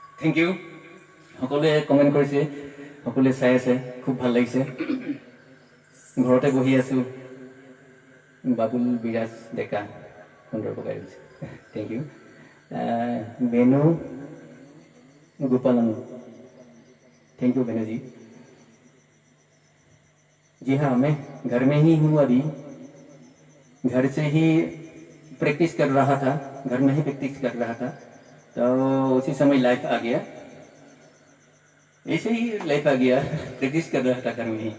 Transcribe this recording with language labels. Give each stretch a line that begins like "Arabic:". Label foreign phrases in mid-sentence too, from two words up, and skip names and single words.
English: thank you.
Assamese: সকলোৱে কমেণ্ট কৰিছে, সকলোৱে চাই আছে, খুব ভাল লাগিছে। ঘৰতে বহি আছো, বাবুল বিৰাজ ডেকা সুন্দৰ পকাই দিছে,
English: thank you.
Hindi: बेनू गोपालन,
English: thank you
Hindi: बेनू जी। जी हाँ, मैं घर में ही हूँ अभी, घर से ही प्रैक्टिस कर रहा था, घर में ही प्रैक्टिस कर रहा था, तो उसी समय लाइफ आ गया, ऐसे ही लाइफ आ गया, प्रैक्टिस कर रहा था घर में ही।